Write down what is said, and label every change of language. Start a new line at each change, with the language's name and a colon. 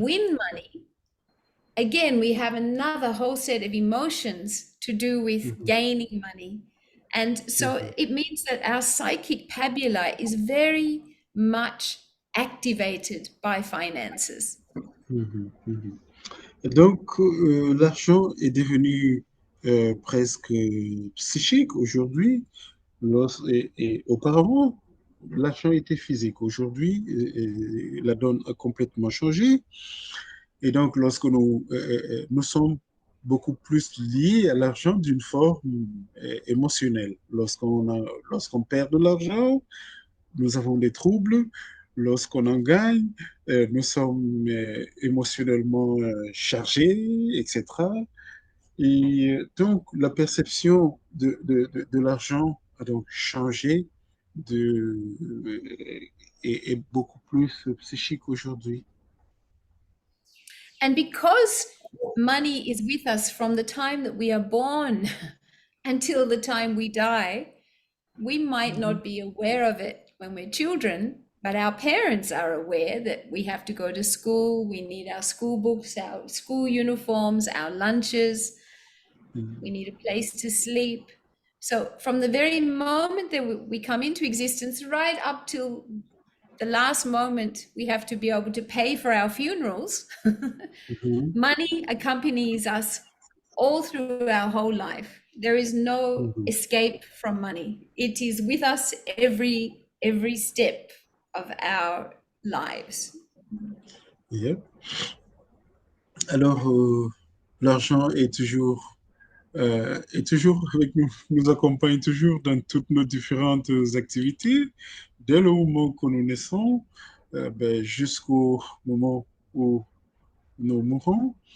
English: win money, again, we have another whole set of emotions to do with mhm, gaining money. And so mhm, it means that our psychic pabula is very much activated by finances. mhm, mhm.
French: Donc, l'argent est devenu presque psychique aujourd'hui. Et auparavant, l'argent était physique. Aujourd'hui, la donne a complètement changé. Et donc, lorsque nous sommes beaucoup plus liés à l'argent d'une forme émotionnelle. Lorsqu'on perd de l'argent, nous avons des troubles. Lorsqu'on en gagne, nous sommes émotionnellement chargés, etc. Et donc, la perception de l'argent a donc changé de, est beaucoup plus psychique aujourd'hui.
English: And because money is with us from the time that we are born until the time we die, we might Mhm, not be aware of it when we're children, but our parents are aware that we have to go to school, we need our school books, our school uniforms, our lunches, mhm, we need a place to sleep. So, from the very moment that we come into existence, right up till the last moment we have to be able to pay for our funerals, mhm, money accompanies us all through our whole life. There is no mhm. escape from money. It is with us every step of our lives. Yep.
French: Alors, l'argent est toujours avec nous, nous accompagne toujours dans toutes nos différentes activités, dès le moment que nous naissons, jusqu'au moment où nous mourons.